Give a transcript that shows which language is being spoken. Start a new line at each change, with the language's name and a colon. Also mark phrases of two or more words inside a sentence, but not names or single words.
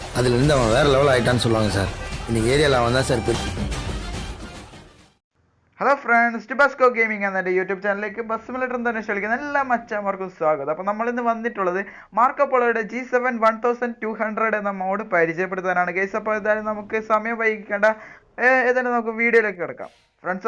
Tamil: அதுலேருந்து அவன் வேறு லெவல் ஆகிட்டான்னு சொல்லுவாங்க சார். இன்னைக்கு ஏரியாவில் அவன் தான் சார்
Malayalam: ഹലോ ഫ്രണ്ട്സ്, ടിബാസ്കോ ഗെയിമിംഗ് എന്ന യൂട്യൂബ് ചാനലിലേക്ക്
English: bus simulator
Malayalam: തന്നെ ക്ഷണിക്കുന്ന എല്ലാ മച്ചാന്മാർക്കും സ്വാഗതം. അപ്പോൾ നമ്മളിന്ന് വന്നിട്ടുള്ളത് മാർക്കോപോളോയുടെ G7 1200 എന്ന മോഡ് പരിചയപ്പെടുത്താനാണ് ഗൈസ്. അപ്പോൾ ഏതായാലും നമുക്ക് സമയം വൈകിക്കേണ്ട, ഏതായാലും നമുക്ക് വീഡിയോയിലേക്ക് കിടക്കാം ഫ്രണ്ട്സ്.